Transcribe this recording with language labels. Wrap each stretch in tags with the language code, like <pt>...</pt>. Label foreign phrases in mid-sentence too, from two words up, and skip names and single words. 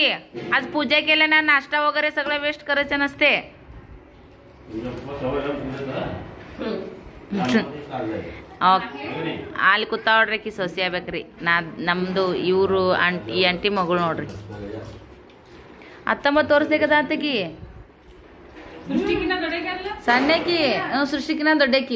<mr>आज पूजा केल्यानं नाश्ता वगैरे सगळं वेस्ट करायचं नसते.</mr> <kn>ಅಲ್ಲಿ ಕೂತಾವ್ರಿ ಸೊಸಿ ಆಗ್ಬೇಕ್ರಿ. ನಮ್ದು ಇವರು ಈ ಅಂಟಿ ಮಗಳು ನೋಡ್ರಿ. 19 ವರ್ಷದ ಆತಕಿ, ಸಣ್ಣಕಿ, ಸೃಷ್ಟಿಕಿನ ದೊಡ್ಡಕಿ.</kn>